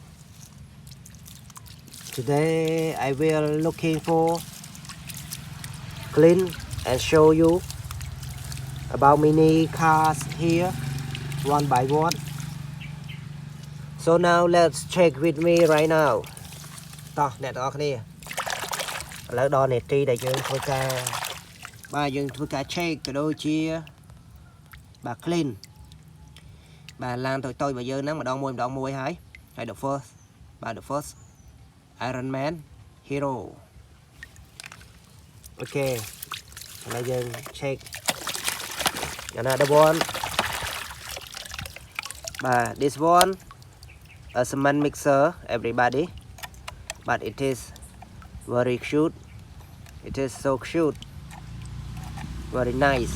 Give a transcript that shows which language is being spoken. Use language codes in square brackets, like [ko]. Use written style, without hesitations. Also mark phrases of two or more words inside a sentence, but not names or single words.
[en] Today I will looking for clean and show you about mini cars here one by one. So now let's check with me right now. [km] តោះអ្នកទាំងអស់គ្នាឥឡូវដល់នាទីដែលយើងធ្វើការ check ក៏ដូចជាបាទ clean បាទឡានតូចៗរបស់យើងហ្នឹងម្ដងមួយហើយ [en] the first Iron Man Hero [km] អូខេឥឡូវយើង [en] check another one បាទ this one a cement mixer everybody, but it is very cute, it is so cute, very nice.